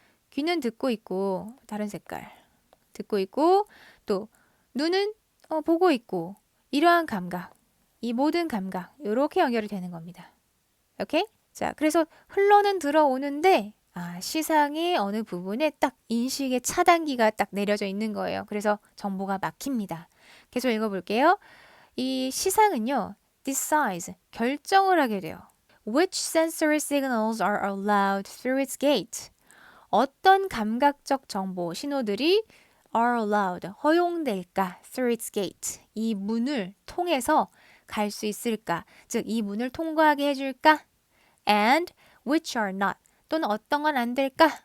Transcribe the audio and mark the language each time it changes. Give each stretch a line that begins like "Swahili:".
Korean: 귀는 듣고 있고 다른 색깔. 듣고 있고 또 눈은 보고 있고 이러한 감각, 이 모든 감각 이렇게 연결이 되는 겁니다. 오케이? 자, 그래서 흘러는 들어오는데 시상의 어느 부분에 딱 인식의 차단기가 딱 내려져 있는 거예요. 그래서 정보가 막힙니다. 계속 읽어볼게요. 이 시상은요, decide, 결정을 하게 돼요.
English: Which sensory signals are allowed through its gate?
Korean: 어떤 감각적 정보, 신호들이
English: are allowed,
Korean: 허용될까?
English: through its gate,
Korean: 이 문을 통해서 갈 수 있을까? 즉, 이 문을 통과하게 해줄까?
English: and which are not,
Korean: 또는 어떤 건 안 될까?